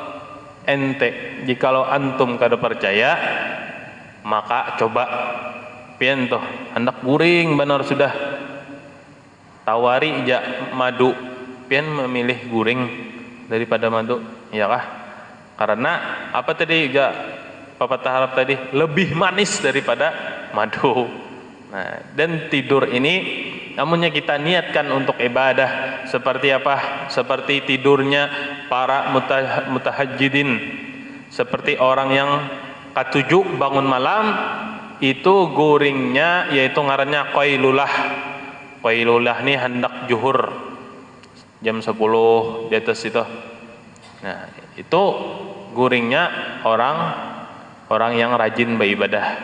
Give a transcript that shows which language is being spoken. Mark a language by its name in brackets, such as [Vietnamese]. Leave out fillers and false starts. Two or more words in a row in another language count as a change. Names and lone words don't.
[Banjar] Jikalau antum kada percaya, maka coba pian toh hendak guring benar sudah tawari ja madu, pian memilih guring daripada madu, ya kah? Karena apa tadi ja pepatah Arab tadi, lebih manis daripada madu. [Indonesian] Nah, dan tidur ini namunnya kita niatkan untuk ibadah, seperti apa? Seperti tidurnya para mutahajjidin, seperti orang yang ketujuh bangun malam, [Banjar] itu guringnya yaitu ngarannya qailulah. Qailulah ini hendak juhur jam 10 di atas itu. Nah, itu guringnya orang yang rajin beribadah.